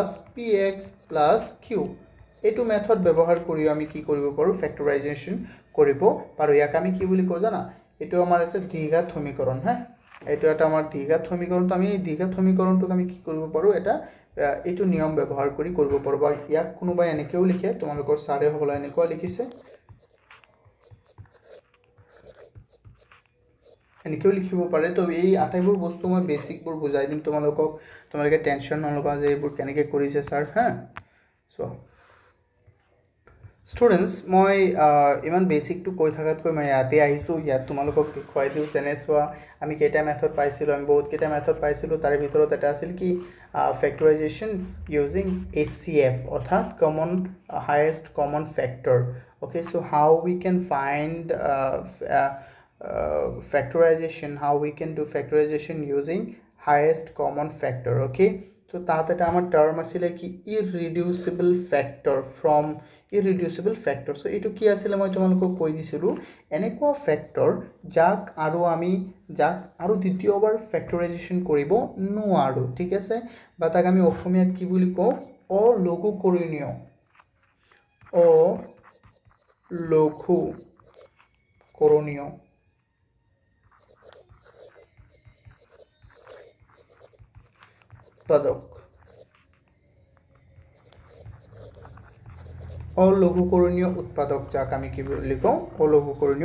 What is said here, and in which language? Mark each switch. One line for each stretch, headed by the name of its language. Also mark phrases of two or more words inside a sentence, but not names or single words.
English: px plus q
Assamese: এটো মেথড ব্যৱহাৰ কৰি আমি কি কৰিব পাৰো factorization কৰিব পাৰো ইয়াক আমি কি বুলি কওঁ জানা এটো আমাৰ এটা দ্বিঘাত সমীকৰণ হ্যাঁ এটো এটা আমাৰ দ্বিঘাত সমীকৰণ তো আমি এই দ্বিঘাত সমীকৰণটোক আমি কি কৰিব পাৰো এটা এইটো নিয়ম ব্যৱহাৰ কৰি কৰিব পাৰো বা ইয়াক কোনোবা এনেকেও লিখে তোমালোকৰ সাৰে হবলা এনেকুৱা লিখিছে এনেকেও লিখিব পাৰে তো এই আটাইবোৰ বস্তু মই বেসিকবোৰ বুজাই দিম তোমালোকে টেনশন নলবা যে এইবোৰ কেনেকৈ কৰিছে স্যাৰ হ্যাঁ
English: so students
Assamese: মই ইমান বেসিক টু কৈ থাকাতকৈ মই ইয়াতে আহিছো ইয়াত তোমালোকক দেখুৱাই দিও যেনে সোৱা আমি কেটা মেথড পাইছিলো আমি বহুত কেটা মেথড পাইছিলো তাৰ ভিতৰত এটা আছিল কি
English: factorization using HCF
Assamese: অৰ্থাৎ
English: highest common factor okay so how we can find factorization how we can do factorization using highest common factor okay so
Assamese: তাতে এটা আমাৰ টার্ম আছিল কি
English: irreducible factor from irreducible factor so
Assamese: এটো কি আছিল মই তোমালোকক কৈ দিছিলো এনেকুৱা ফ্যাক্টৰ যাক আৰু দ্বিতীয়বাৰ ফ্যাক্টৰাইজেশন কৰিব নোৱাৰো ঠিক আছে বা তাক আমি অসমীয়াত কি বুলি কওঁ অলঘুকৰণীয় উৎপাদক অলঘুকৰণীয় উৎপাদক যাক আমি কি বুলি কওঁ অলঘুকৰণীয়